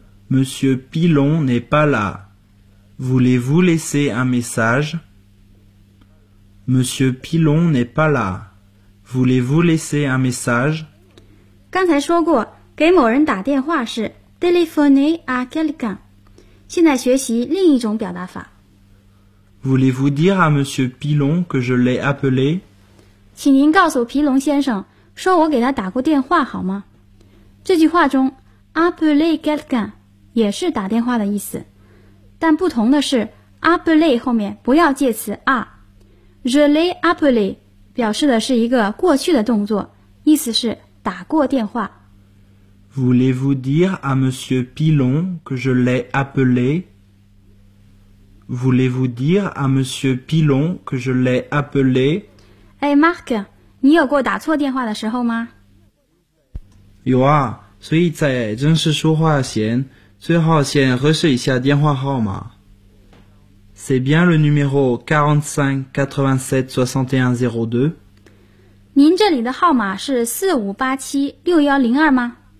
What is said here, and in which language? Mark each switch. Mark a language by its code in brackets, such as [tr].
[fr] Monsieur Pilon n'est pas là. Voulez-vous laisser un message? Monsieur Pilon n'est pas là. Voulez-vous laisser un message? [zh] 刚才说过，给某人打电话是 [fr] téléphoner à quelqu'un. [zh] 现在学习另一种表达法。 [fr] Voulez-vous dire à Monsieur Pilon que je l'ai appelé? [zh] 请您告诉皮龙先生说我给他打过电话好吗？这句话中 [fr] appeler quelqu'un [zh] 也是打电话的意思，但不同的是 appeler 后面不要介词 à。 [fr] Je l'ai appelé [zh] 表示的是一个过去的动作，意思是打过电话。 [fr] Voulez-vous dire à Monsieur Pilon que je l'ai appelé? Voulez-vous dire à Monsieur Pilon que je l'ai appelé? [zh] Hey Marc，你有过打错电话的时候吗？有啊，所以在正式说话前最好先核实一下电话号码。 [fr] C'est bien le numéro 45-87-61-02? [zh] 您这里的号码是4587-6102吗？